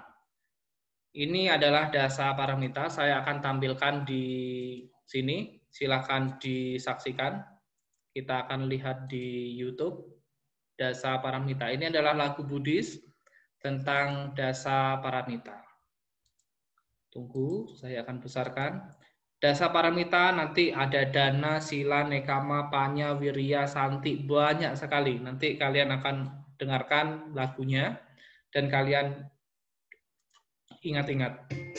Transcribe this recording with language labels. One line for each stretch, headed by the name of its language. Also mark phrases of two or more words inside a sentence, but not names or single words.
Indonesian: Ini adalah dasaparamita, saya akan tampilkan di sini, silakan disaksikan. Kita akan lihat di YouTube dasaparamita. Ini adalah lagu Buddhis tentang dasaparamita. Tunggu, saya akan besarkan. Dasaparamita nanti ada
Pali: dana, sila, nekama, panya, wirya, santi,
Indonesian: banyak sekali. Nanti kalian akan dengarkan lagunya dan kalian ingat-ingat.